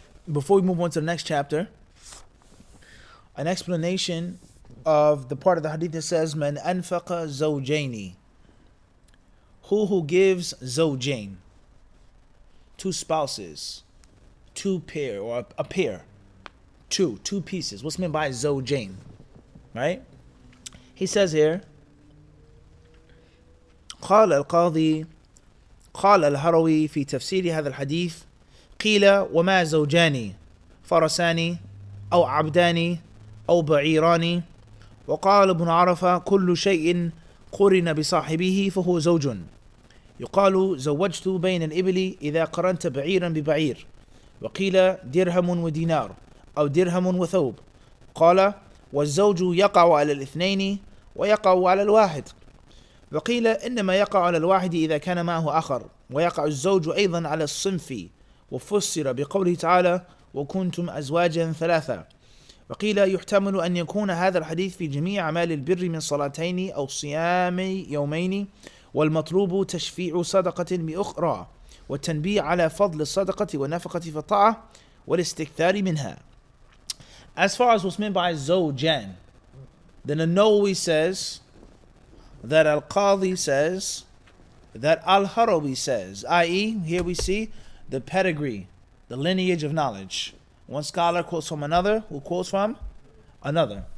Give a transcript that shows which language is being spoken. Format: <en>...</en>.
<en>Before we move on to the next chapter, an explanation of the part of the hadith that says man anfaqa zawjaini, who gives zawjain, 2 spouses, 2 pair, or a pair, two pieces. What's meant by zawjain, right? He says here</en> <ar>قال القاضي قال الهروي في تفسير هذا الحديث قيل وما زوجان فرسان أو عبدان أو بعيران. وقال ابن عرفة كل شيء قرن بصاحبه فهو زوج. يقال زوجت بين الإبل إذا قرنت بعيرا ببعير. وقيل درهم ودينار أو درهم وثوب. قال والزوج يقع على الاثنين ويقع على الواحد. وقيل إنما يقع على الواحد إذا كان معه آخر، ويقع الزوج أيضا على الصنف. وفسر بقوله تعالى وكنتم أزواجا ثلاثة. وقيل يحتمل أن يكون هذا الحديث في جميع أعمال البر من صلاتين أو صيام يومين، والمطلوب تشفيع صدقة بأخرى، والتنبيه على فضل الصدقة والنفقة في الطاعة والاستكثار منها.</ar> <en>As far as what's meant by shojane, then the Nawawi says that Al-Qadhi says that Al-Harawi says, i.e. here we see the pedigree, the lineage of knowledge. One scholar quotes from another, who quotes from another.</en>